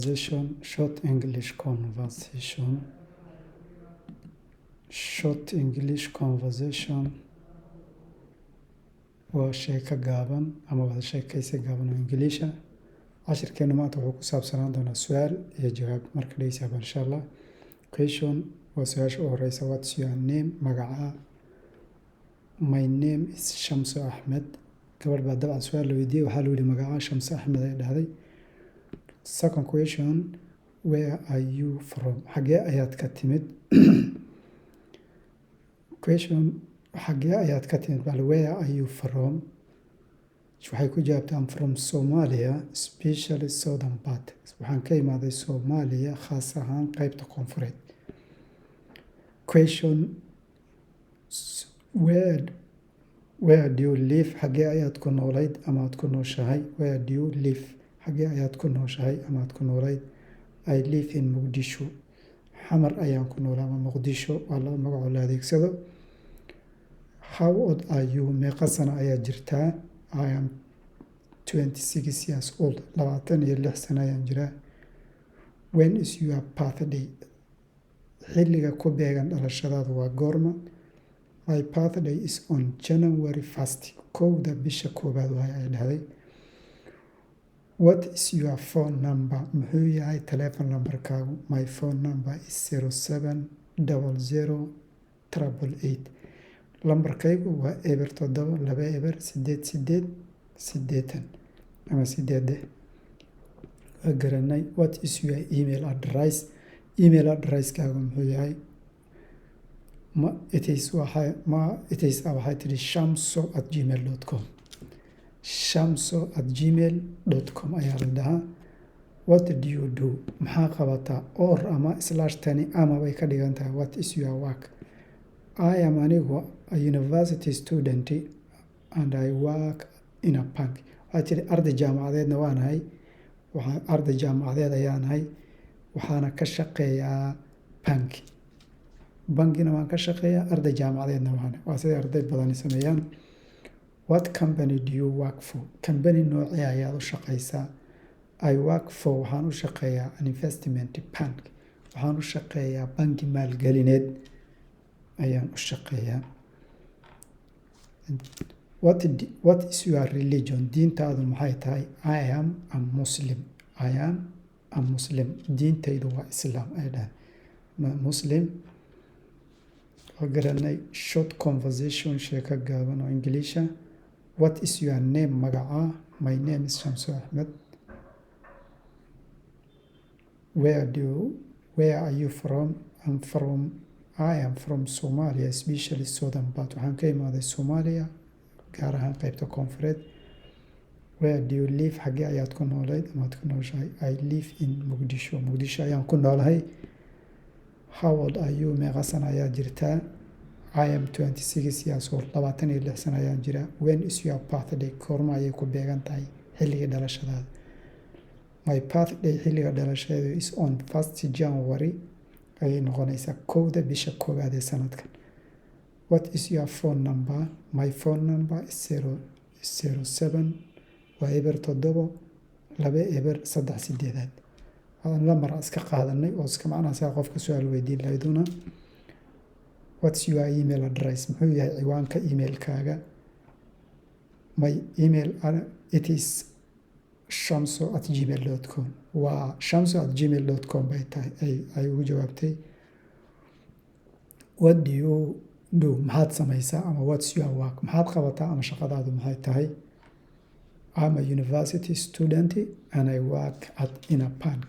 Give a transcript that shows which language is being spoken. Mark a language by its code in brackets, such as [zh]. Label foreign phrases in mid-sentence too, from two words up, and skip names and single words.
[en] Short English conversation. Short English conversation [so] waa sheeko gaaban ama wada sheekaysi gaaban oo Ingiliisha. Cashirkeenu maanta wuxuu ku saabsanaan doonaa su'aal iyo jawaab. Marka dhegeysaaba insha Allah. Question waa su'aasha u horeysa. [en] What's your name? Magaca. My name is Shamso Ahmed. [so] Gabadh baa dabcan su'aal la weydiiyey. Waxaa la yidhi magaca Shamso Ahmed ay dhahday. [en] Second question, where are you from? [so] Xagee ayaad ka timid? Question, xagee ayaad ka timid? [en] Bal where are you from? [so] Waxay ku jawaabtay [en] I'm from Somalia, especially southern part. [so] Waxaan ka imaaday Soomaaliya, khaas ahaan qaybta koonfureed. [en] Question, where do you live? [so] Xagee ayaad ku noolayd ama aad ku nooshahay? [en] Where do you live? [so] Xagee ayaad ku nooshahay ama aad ku noolayd? [en] I live in Muqdisho. [so] Xamar ayaan ku noolaa ama Muqdisho waa laba magac oo la adeegsado. [en] How old are you? [so] Meeqa sano ayaad jirtaa? [en] I am 26 years old. [so] 26 sano ayaan jiraa. [en] When is your birthday? [so] Xilliga ku beegan dhalashadaadu waa goorma? [en] My birthday is on January 1st. [so] Kowda bisha koobaad waay ay dhahday. [en] What is your phone number? [so] Muxuu yahay [en] telephone numberkaagu? My phone number is 07008888. [so] Lambarkaygu waa 07208888 ama 8. Waa garanay. [en] What is your email address? Email addresskaagu [so] muxuu yahay? [en] It is [so] waxay tidhi shamso@gmail.com. shamso@gmail.com ayaa la dhahaa. [en] What do you do? [so] Maxaa qabataa? Or ama /tani ama way ka dhigan tahay. [en] What is your work? I am anigu a university student and I work in a bank. [so] Waxay tidhi arday jaamacadeedna waanahay. Arday jaamacadeed ayaanahay. Waxaana ka shaqeeyaa bank. Bankina waan ka shaqeeyaa. Arday jaamacadeedna waanahay. Waa siday arday badani sameeyaan. [en] What company do you work for? [so] Company noocee ayaad u shaqeysaa? [en] I work for [so] waxaan u shaqeeyaa [en] an investment bank. [so] Waxaan u shaqeeyaa banki maalgelineed ayaan u shaqeeyaa. [en] What is your religion? [so] Diintaadu maxay tahay? [en] I am a Muslim. I am a Muslim. [so] Diintaydu waa Islaam ay dhahay. Muslim. Waa garanay. [en] Short conversation [so] sheeko gaaban oo Ingiliisha. [en] What is your name? Magaca. My name is Shamso Ahmed. Where are you from? I am from Somalia, especially southern part. [so] Waxaan ka imaaday Soomaaliya, gaar ahaan qaybta koonfureed. [en] Where do you live? [so] Xagee ayaad ku noolayd ama aad ku nooshahay? [en] I live in Muqdisho. [so] Muqdisho ayaan ku noolahay. [en] How old are you? [so] Meeqa sano ayaad jirtaa? [en] I am 26 years old. 26 [so] sano ayaan jiraa. [en] When is your birthday? [so] Goorma ayay ku beegan tahay xilliga dhalashadaada? [en] My birthday [so] xilliga dhalashadeedu [en] is on 1st January [so] ayay noqonaysaa kowda bisha koowaad ee sanadkan. [en] What is your phone number? My phone number is 07 waa 072088. [so] Waxaan lambar iska qaadanay oo iska macnaha qofka su'aal weydiin lahayduna. [en] What's your email address? [so] Muxuu yahay ciwaanka emailkaaga? [en] My email it is shamso@gmail.com. [so] waa shamso@gmail.com bay tahay ay ugu jawaabtay. [en] What do you do? [so] Maxaad samaysaa ama [en] what's your work? [so] Maxaad qabataa ama shaqadaadu maxay tahay? [en] I'm a university student and I work in a bank.